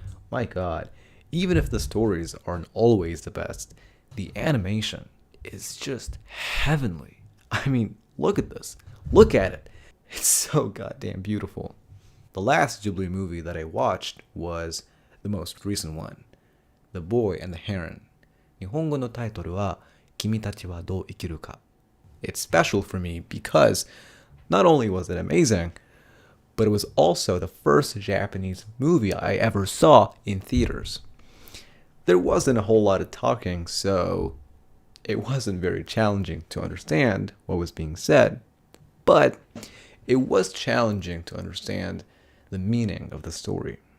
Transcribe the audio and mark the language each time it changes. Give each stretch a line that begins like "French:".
English: My god, even if the stories aren't always the best, the animation is just heavenly. I mean, look at this. Look at it. It's so goddamn beautiful. The last Ghibli movie that I watched was the most recent one, The Boy and the Heron.
Japanese: 日本語のタイトルは君たちはどう生きるか.
English: It's special for me because not only was it amazing, but it was also the first Japanese movie I ever saw in theaters. There wasn't a whole lot of talking, so it wasn't very challenging to understand what was being said, but it was challenging to understand the meaning of the story.